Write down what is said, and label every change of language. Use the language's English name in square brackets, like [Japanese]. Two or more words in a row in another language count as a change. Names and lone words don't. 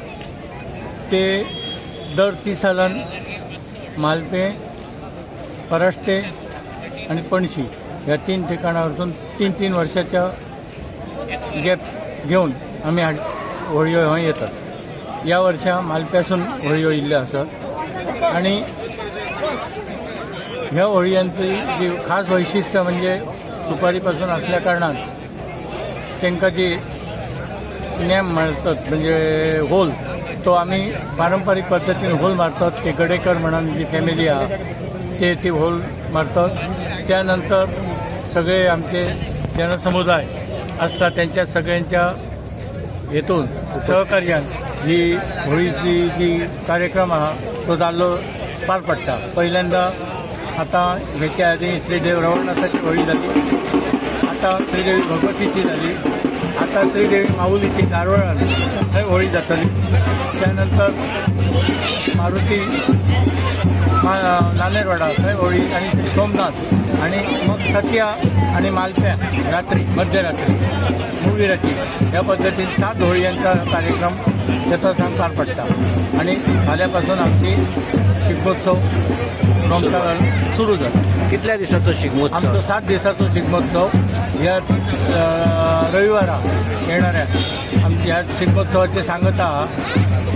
[Konkani] ते दर 30 सालान मालपें, पराष्टे आणि पणशी ह्या 3 ठिकाणां वचून 3 वर्षाच्या गॅप घेऊन आम्ही होळयो हय येतात. या वर्सा मालप्यासून होळयो येयल्ल्यो आसात आणि ह्या होळयांची जी खास वैशिष्ट्य म्हणजे सुपारीपासून असल्या कारणान तांकां जी नेम मारतात म्हणजे होल तो आम्ही पारंपरिक पद्धतीने होल मारतात. [Marathi] ते गडेकर म्हणून जी फॅमिली आहे ते होल मारतात. [Konkani] त्यानंतर सगळे आमचे जनसमुदाय असतात त्यांच्या सगळ्यांच्या हेतून सहकार्यान ही होळीची जी कार्यक्रम आहा तो जाल्लो पार पडटा. पहिल्यांदा आता ह्याच्या आधी श्रीदेव रवळनाथाची होळी झाली, आता श्रीदेवी भगवतीची झाली, आता श्रीदेवी माऊलीची दारवळान थंय होळी जातली. त्यानंतर मारुती नानेरवाडा थंय होळी आणि श्री सोमनाथ आणि मग सत्या आणि मालप्या रात्री मध्यरात्री मुळविराची ह्या पद्धतीने 7 होळयांचा कार्यक्रम त्याचा सांग पार पडटा. आणि फाल्यापासून आमची शिगमोत्सव सुरू झाला. कितल्या दिसाचो शिगमोत्सव? आमचो 7 दिसाचो शिगमोत्सव ह्या रविवारा येणाऱ्या आमच्या ह्या शिगमोत्सवाचे सांगता आहा.